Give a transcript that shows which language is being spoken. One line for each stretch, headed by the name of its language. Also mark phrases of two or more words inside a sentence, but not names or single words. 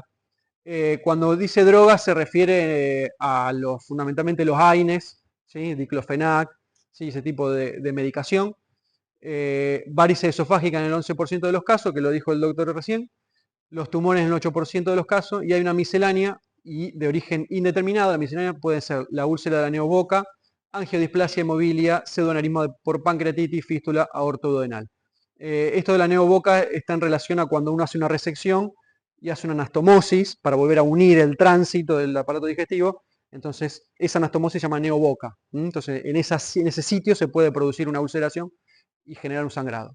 Spanish: Cuando dice drogas se refiere a fundamentalmente los AINES, ¿sí? Diclofenac, ¿sí? Ese tipo de medicación. Varices esofágicas en el 11% de los casos, que lo dijo el doctor recién. Los tumores en el 8% de los casos. Y hay una miscelánea y de origen indeterminado. La miscelánea puede ser la úlcera de la neoboca, angiodisplasia hemobilia, pseudoaneurisma por pancreatitis, fístula aortoduodenal. Esto de la neoboca está en relación a cuando uno hace una resección y hace una anastomosis para volver a unir el tránsito del aparato digestivo. Entonces, esa anastomosis se llama neoboca. Entonces, en ese sitio se puede producir una ulceración y generar un sangrado.